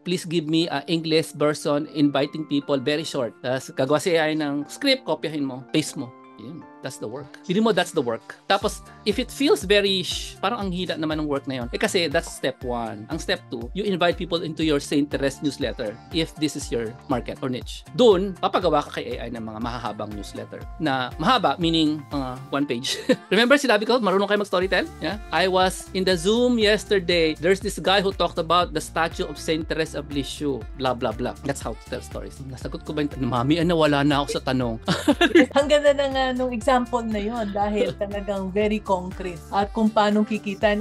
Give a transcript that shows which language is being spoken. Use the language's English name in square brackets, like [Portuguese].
[English] Please give me an English version, inviting people, very short. [Filipino] Tapos gagawa si AI ng script, kopyahin mo, paste mo. Yun. [English] That's the work. [Filipino] Hindi mo, that's the work. Tapos, [English] if it feels very, [Filipino] parang ang hila naman ng work na yun, kasi that's step 1. [English] Ang step 2, you invite people into your Saint Therese newsletter if this is your market or niche. [Filipino] Doon, papagawa ka kay AI ng mga mahahabang newsletter. Na mahaba, [English] meaning one page. [Filipino] Remember, sinabi ko, marunong kayo mag-storytell? Yeah? [English] I was in the Zoom yesterday. There's this guy who talked about the statue of Saint Therese of Lisieux. Blah, blah, blah. That's how to tell stories. [Filipino] Nasagot ko ba yung Mami, nawala na ako sa tanong. Ang ganda ng nung example na yon dahil talagang [English] very concrete [Filipino] at kung paano kikitain.